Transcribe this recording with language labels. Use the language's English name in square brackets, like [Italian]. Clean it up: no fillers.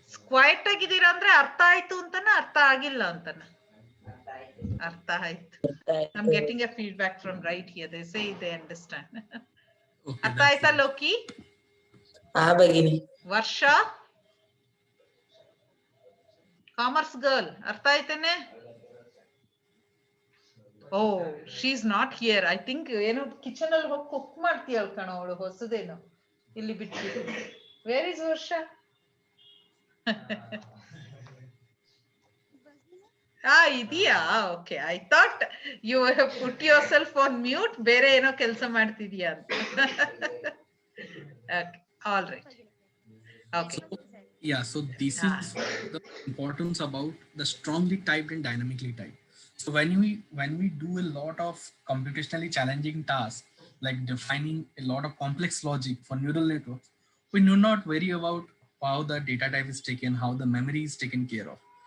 [Kannada] Quite ಆಗಿದ್ದೀರಾ ಅಂದ್ರೆ ಅರ್ಥ ಆಯ್ತು ಅಂತಾನ ಅರ್ಥ ಆಗಿಲ್ಲ ಅಂತಾನ? ಅರ್ಥ ಆಯ್ತು. [English] I'm getting a feedback from right here. They say they understand. [Kannada] ಅರ್ಥ ಆಯ್ತಾ ಲೋಕಿ? ಭಗಿನಿ. ವರ್ಷ ಕಾಮರ್ಸ್ ಗರ್ಲ್ ಅರ್ಥ ಆಯ್ತೇನೆ? [English] Oh she is not here. I think [Kannada] ಏನೋ ಕಿಚನ್ ಅಲ್ಲಿ ಹೋಗಿ ಕುಕ್ ಮಾಡ್ತೀಯಳ ಕಣ ಅವಳು, ಹೊಸದೇನು ಇಲ್ಲಿ ಬಿಟ್ಟು. [English] where is [Kannada] ವರ್ಷ? [English] ಇದೆಯಾ? Okay, I thought you have put yourself on mute, [Kannada] ಬೇರೆ ಏನೋ ಕೆಲಸ ಮಾಡ್ತಿದ್ಯಾ ಅಂತ. [English] Okay, all right. Okay. Yeah, so this is the importance about the strongly typed and dynamically typed. So when we do a lot of computationally challenging tasks like defining a lot of complex logic for neural networks, we do not worry about how the data type is taken, how the memory is taken care of.